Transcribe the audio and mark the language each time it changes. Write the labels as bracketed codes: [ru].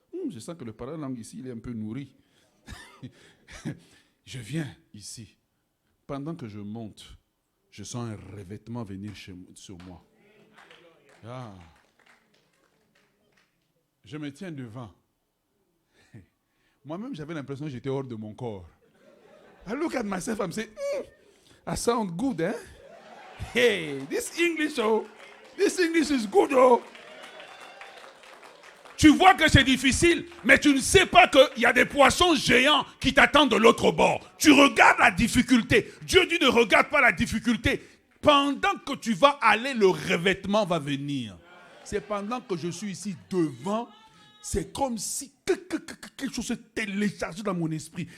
[fr] Je sens que le parler langue ici, il est un peu nourri. Je viens ici. pendant que je monte, je sens un revêtement venir sur moi. Ah. Je me tiens devant. Moi-même, j'avais l'impression que j'étais hors de mon corps. [en] I look at myself and say, I sound good, hein? Hey, this English is good, oh. [fr] Tu vois que c'est difficile, mais tu ne sais pas qu'il y a des poissons géants qui t'attendent de l'autre bord. Tu regardes la difficulté. Dieu dit ne regarde pas la difficulté. Pendant que tu vas aller, le revêtement va venir. C'est pendant que je suis ici devant, c'est comme si quelque chose se téléchargeait dans mon esprit.